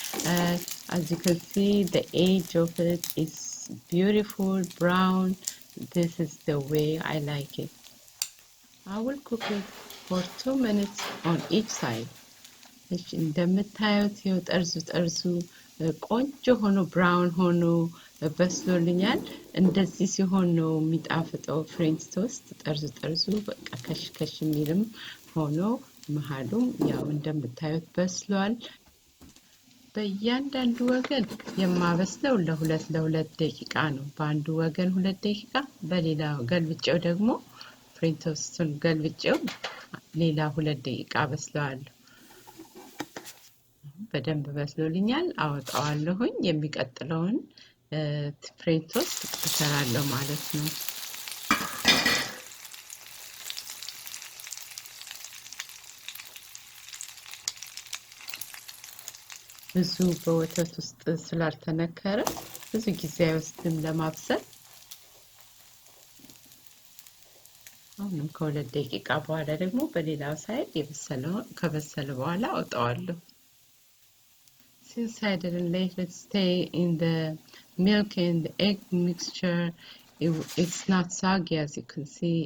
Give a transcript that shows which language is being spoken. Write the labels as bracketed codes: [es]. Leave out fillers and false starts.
[en] As you can see, the edge of it is beautiful, brown. This is the way I like it. I will cook it for 2 minutes on each side. [am] እንደምታዩት ጠርዙ ቆንጆ ሆኖ ብራውን ሆኖ በስሎልኛል እንደዚህ ሲሆን ነው የሚጣፍጠው ፍሬንች ቶስት ጠርዙ በቃ ከሽከሽ የሚልም ሆኖ መሃሉም ያው እንደምታዩት በስሏል በእያንዳንዱ ወገን የማበስለው ለ2 ደቂቃ ነው በአንዱ ወገን 2 ደቂቃ በሌላው ገልብጬው ደግሞ ፍሬንች ቶስቱን ገልብጬው ሌላ 2 ደቂቃ በስለዋለሁ በደንብ በስሎልኛል አወጣዋለሁኝ የሚቀጥለውን ፍሬንች ቶስት እሰራለሁ ማለት ነው ብዙ በወተት ውስጥ ስላልተነከረ ብዙ ጊዜ አይወስድም ለማብሰል አሁንም ከሁለት ደቂቃ በኋላ ደግሞ በሌላው ሳይድ የበሰለው ከበሰለ በኋላ አውጣዋለሁ። [en] Since I didn't let it stay in the milk and the egg mixture, it's not soggy as you can see.